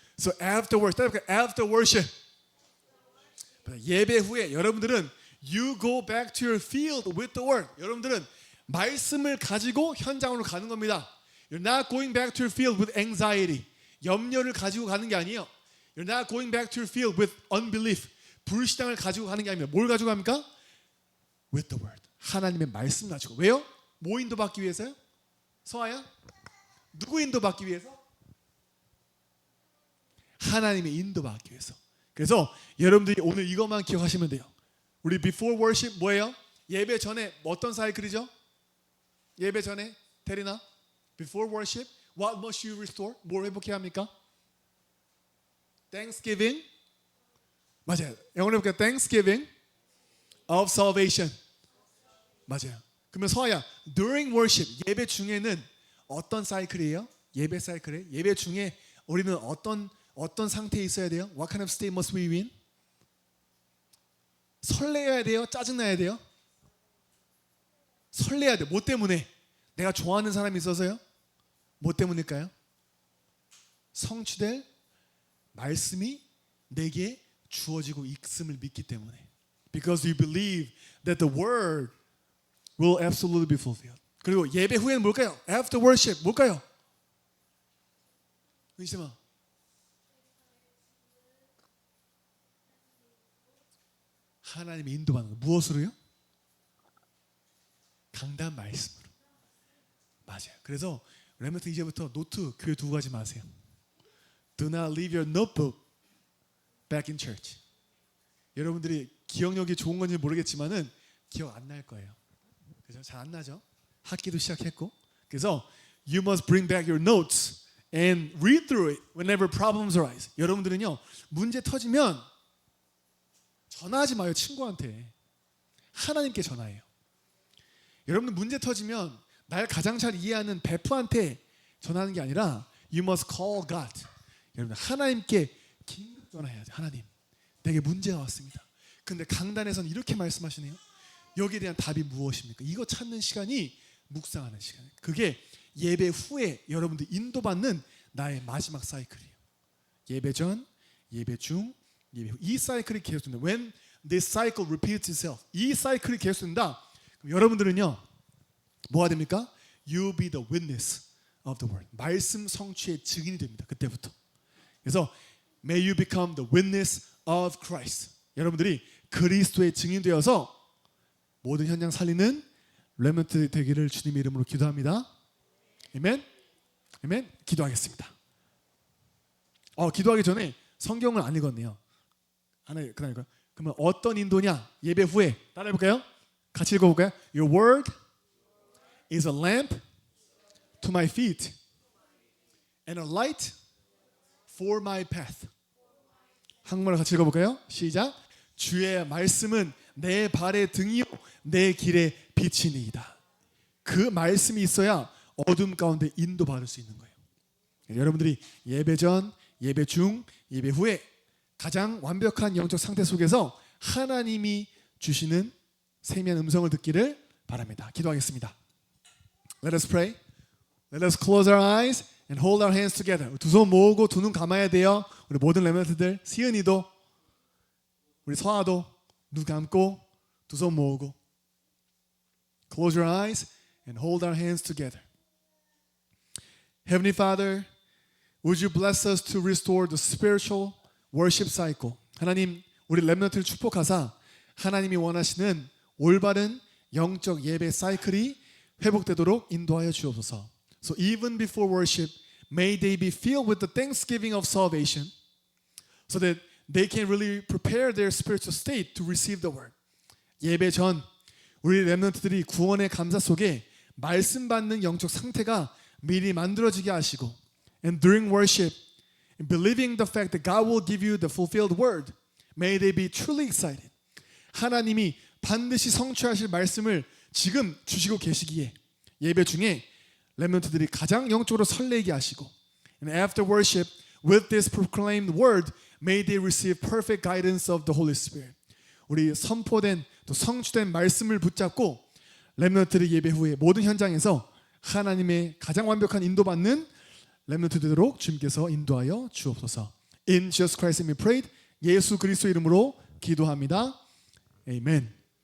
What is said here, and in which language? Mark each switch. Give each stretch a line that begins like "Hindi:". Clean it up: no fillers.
English: So after worship,
Korean: 예배 후에 여러분들은
English: you go back to your field with the word.
Korean: 여러분들은 말씀을 가지고 현장으로 가는 겁니다.
English: You're not going back to your field with anxiety.
Korean: 염려를 가지고 가는 게 아니에요.
English: You're not going back to your field with unbelief.
Korean: 불신앙을 가지고 가는 게 아닙니다. 뭘 가지고 갑니까?
English: With the word.
Korean: 하나님의 말씀 가지고. 왜요? 뭐 인도받기 위해서요? 서아야? 누구 인도받기 위해서? 하나님의 인도받기 위해서. 그래서 여러분들이 오늘 이것만 기억하시면 돼요. 우리
English: before worship
Korean: 뭐예요? 예배 전에 어떤 사이클이죠? 예배 전에 테리나
English: before worship what must you restore?
Korean: 뭘 회복해야 합니까? Thanksgiving. 맞아요. 영어로 해볼게요.
English: Thanksgiving of salvation.
Korean: 맞아요. 그러면 서아야
English: during worship
Korean: 예배 중에는 어떤 사이클이에요? 예배 사이클에 예배 중에 우리는 어떤 상태에 있어야 돼요?
English: What kind of state must we be in?
Korean: 설레야 돼요? 짜증나야 돼요? 설레야 돼. 뭐 때문에? 내가 좋아하는 사람이 있어서요? 뭐 때문일까요? 성취될 말씀이 내게 주어지고 있음을 믿기 때문에.
English: Because you believe that the word will absolutely be fulfilled.
Korean: 그리고 예배 후에는 뭘까요?
English: After worship
Korean: 뭘까요? 은심아. 하나님의 인도받는 거. 무엇으로요? 강단 말씀으로. 맞아요. 그래서 렘넌트 이제부터 노트 교회 두고 가지 마세요. Do not leave your notebook back in church. 여러분들이 기억력이 좋은 건지 모르겠지만은 기억 안 날 거예요. 그죠? 잘 안 나죠? 학기도 시작했고. 그래서
English: you must bring back your notes and read through it whenever problems arise.
Korean: 여러분들은요 문제 터지면 전화하지 마요 친구한테. 하나님께 전화해요. 여러분들 문제 터지면 날 가장 잘 이해하는 베프한테 전화하는 게 아니라
English: you must call God.
Korean: 여러분 하나님께 긴급 전화해야 돼. 하나님 내게 문제가 왔습니다. 근데 강단에서는 이렇게 말씀하시네요. 여기에 대한 답이 무엇입니까? 이거 찾는 시간이 묵상하는 시간. 그게 예배 후에 여러분들 인도받는 나의 마지막 사이클이에요. 예배 전, 예배 중, 예배 후. 이 사이클이 계속된다.
English: When this cycle repeats itself.
Korean: 이 사이클이 계속된다. 그럼 여러분들은요. 뭐가 됩니까?
English: You be the witness of the word.
Korean: 말씀 성취의 증인이 됩니다. 그때부터. 그래서
English: may you become the witness of Christ.
Korean: 여러분들이 그리스도의 증인 되어서 모든 현장 살리는 렘넌트 되기를 주님의 이름으로 기도합니다. 아멘. 아멘. 기도하겠습니다. 기도하기 전에 성경을 안 읽었네요. 그러니까 그러면 어떤 인도냐? 예배 후에 따라해 볼까요? 같이 읽어볼까요?
English: Your word is a lamp to my feet and a light for my path.
Korean: 한국말로 같이 읽어볼까요? 시작. 주의 말씀은 내 발의 등이요 내 길의 빛이니이다. 그 말씀이 있어야 어둠 가운데 인도받을 수 있는 거예요. 여러분들이 예배 전, 예배 중, 예배 후에 가장 완벽한 영적 상태 속에서 하나님이 주시는 세미한 음성을 듣기를 바랍니다. 기도하겠습니다.
English: Let us pray. Let us close our eyes and hold our hands together.
Korean: 두 손 모으고 두 눈 감아야 돼요. 우리 모든 렘넌트들, 시은이도, 우리 서아도 눈 감고 두 손 모으고.
English: Close your eyes and hold our hands together. Heavenly Father, would you bless us to restore the spiritual worship cycle?
Korean: 하나님, 우리 렘넌트를 축복하사 하나님이 원하시는 올바른 영적 예배 사이클이 회복되도록 인도하여 주옵소서.
English: So even before worship, may they be filled with the thanksgiving of salvation, so that they can really prepare their spiritual state to receive the word.
Korean: 예배 전 우리 렘넌트들이 구원의 감사 속에 말씀 받는 영적 상태가 미리 만들어지게 하시고,
English: and during worship, believing the fact that God will give you the fulfilled word, may they be truly excited.
Korean: 하나님이 반드시 성취하실 말씀을 지금 주시고 계시기에 예배 중에 렘넌트들이 가장 영적으로 설레게 하시고,
English: and after worship, with this proclaimed word, may they receive perfect guidance of the Holy Spirit.
Korean: 우리 선포된 또 성취된 말씀을 붙잡고 렘넌트들의 예배 후에 모든 현장에서 하나님의 가장 완벽한 인도받는 렘넌트 되도록 주님께서 인도하여 주옵소서.
English: In Jesus Christ's name we prayed.
Korean: 예수 그리스도 이름으로 기도합니다. 아멘.